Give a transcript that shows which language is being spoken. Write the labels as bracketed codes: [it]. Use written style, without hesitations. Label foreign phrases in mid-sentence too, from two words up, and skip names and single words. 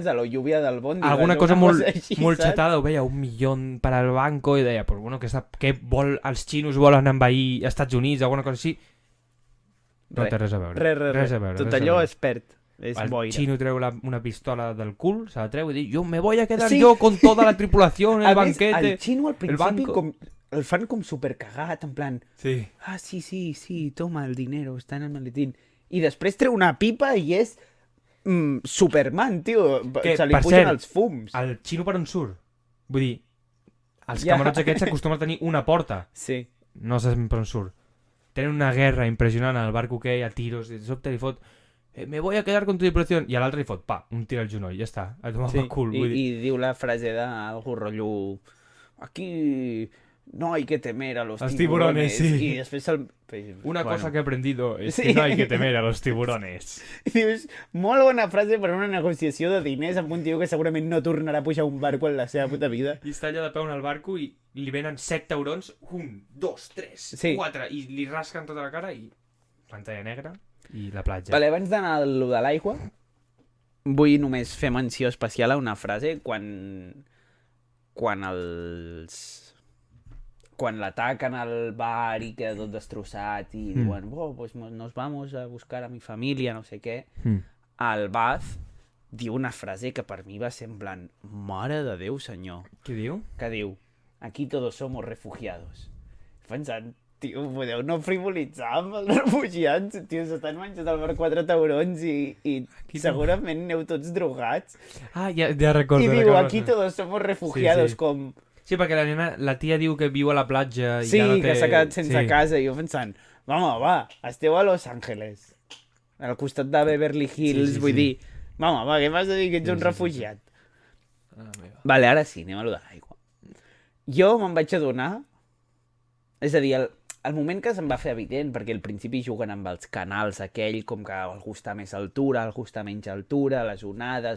[es] A la lluvia del Bondi. [ca] Alguna cosa molt així, xatada, ho veia, 1 milió per al banco, i deia, però bueno, què vol, els xinos volen envair Estats Units, alguna cosa així. No té res a veure. Res a veure. Tot allò és perd. És el boira. xino treu una pistola del cul, se la treu i diu, [es] yo me voy a quedar Sí. yo con toda la tripulación, el [ca] A més, [es] banquete. [ca] el xino al principi [es] banco. [ca] el fan com supercagat, en plan, Sí. [es] ah, sí, toma el dinero, está en el maletín. [ca] I després treu una pipa i és Superman, tio. Que, Se li per pugen cert, els fums. El xino per on surt? Vull dir, els Ja. camarots aquests acostumen a tenir una porta. Sí. No saps per on surt. Tenen una guerra impressionant al barco que hi ha tiros i de sobte li fot [es] me voy a quedar con tu tripulación, [ca] i a l'altre li fot, pa, un tir al genoll, ja està, a tomar per cul. I diu la frase d'algú rotllo... [es] Aquí no hay que temer a los tiburones. Sí. [ca] I després [es] Una cosa que he aprendido es que no hay que temer a los tiburones. [ca] I dius, molt bona frase per una negociació de diners amb un tio que segurament no tornarà a pujar un barco en la seva puta vida. I està allà de peu en el barco i li venen 7 taurons, 1, 2, 3, 4, i li rasquen tota la cara i pantalla negra i la platja. Vale, abans d'anar a lo de l'aigua, vull només fer menció especial a una frase quan l'ataquen al bar i queda tot destrossat i diuen, [es] pues nos vamos a buscar a mi família, [ca] no sé què, el Baz diu una frase que per mi va semblant, mare de Déu, senyor. Què diu? Que diu, [es] aquí todos somos refugiados. [ca] Pensant, tio, podeu no frivolitzar amb els refugiats, tio, s'estan menjant al bar 4 taurons i segurament aneu tots drogats. Ah, ja recordo. I diu, [es] aquí todos somos refugiados, [ca] com... Sí, perquè la tia diu que viu a la platja i sí, ja no té... que s'ha quedat sense casa, i jo pensant, va, esteu a Los Angeles, al costat de Beverly Hills, vull dir, va, què m'has de dir que ets un refugiat? Vale, ara sí, anem a lo de l'aigua. Jo me'n vaig adonar, és a dir, el moment que se'm va fer evident, perquè al principi juguen amb els canals aquell, com que algú està més altura, algú està menys altura, les onades...